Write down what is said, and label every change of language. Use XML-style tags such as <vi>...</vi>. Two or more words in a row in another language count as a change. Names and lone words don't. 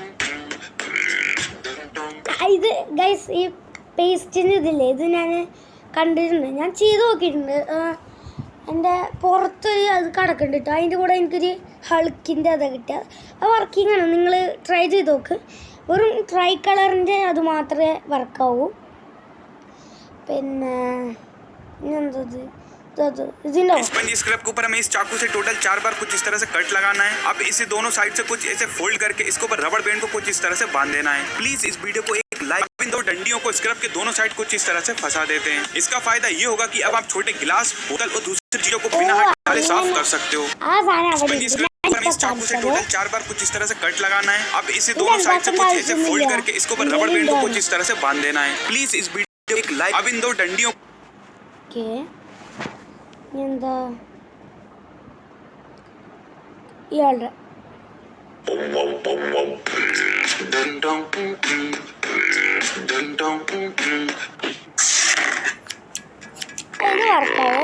<ml>ഇത് ഗൈസ് ഈ പേസ്റ്റിൻ്റെ ഇതില്ലേ, ഇത് ഞാൻ കണ്ടിട്ടുണ്ട്, ഞാൻ ചെയ്ത് നോക്കിയിട്ടുണ്ട്. എൻ്റെ പുറത്ത് അത് കിടക്കുന്നുണ്ട് കേട്ടോ. അതിൻ്റെ കൂടെ എനിക്കൊരു ഹൾക്കിൻ്റെ അത് കിട്ടുക. അത് വർക്കിംഗ് ആണ്, നിങ്ങൾ ട്രൈ ചെയ്ത് നോക്ക്. വെറും ട്രൈ കളറിൻ്റെ അത് മാത്രമേ വർക്കാവൂ. പിന്നെ ഇതെന്തത്</ml> <hi>स्पंजी स्क्रब के ऊपर हमें इस चाकू से टोटल 4 बार कुछ इस तरह से कट लगाना है. अब इसे दोनों साइड से कुछ ऐसे फोल्ड करके इसके ऊपर</hi> <en>rubber band</en> <hi>को कुछ इस तरह से बांध देना है. प्लीज इस वीडियो को एक लाइक. इन दो डंडियों को स्क्रब के दोनों साइड कुछ इस तरह से फंसा देते हैं. इसका फायदा ये होगा कि अब आप छोटे गिलास, बोतल और दूसरी चीजों को बिना हाथ डाले साफ कर सकते हो. स्पंजी स्क्रब के ऊपर इस चाकू से टोटल 4 बार कुछ इस तरह से कट लगाना है. अब इसे दोनों साइड से कुछ ऐसे फोल्ड करके इसके ऊपर</hi> <en>rubber band</en> <hi>को कुछ इस तरह से बांध देना है. प्लीज इस वीडियो को एक लाइक. अब इन दो डंडियों</hi> <ml>എന്താ ഇയാളുടെ ഇത് വർക്കാവോ?</ml>